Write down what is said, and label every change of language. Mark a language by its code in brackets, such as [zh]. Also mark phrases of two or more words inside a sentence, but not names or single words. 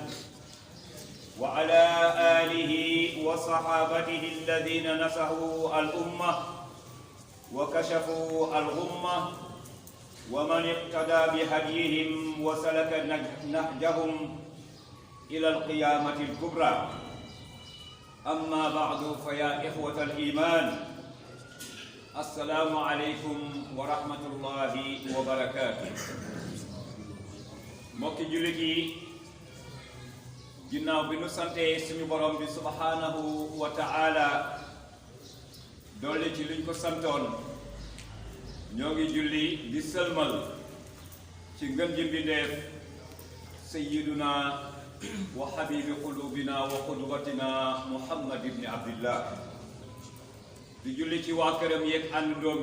[ar] وعلى آله وصحابته الذين نصحوا الأمة وكشفوا الغمة ومن اقتدى بهديهم وسلك نهجهم إلى القيامة الكبرى أما بعد فيا إخوة الإيمان السلام عليكم ورحمة الله وبركاته [wo] mbokki jullit yi ginnaaw bi nu sante suñu borom bi [ar] سبحانه وتعالى [wo] dolli ci luñ ko santoon ñoo ngi julli di sëlmal ci ngën ji mbindeef [ar] سيدنا وحبيبي قلوبنا وقدوتنا محمد بن عبد الله [wo] di julli ci waa këram yeeg àndandoom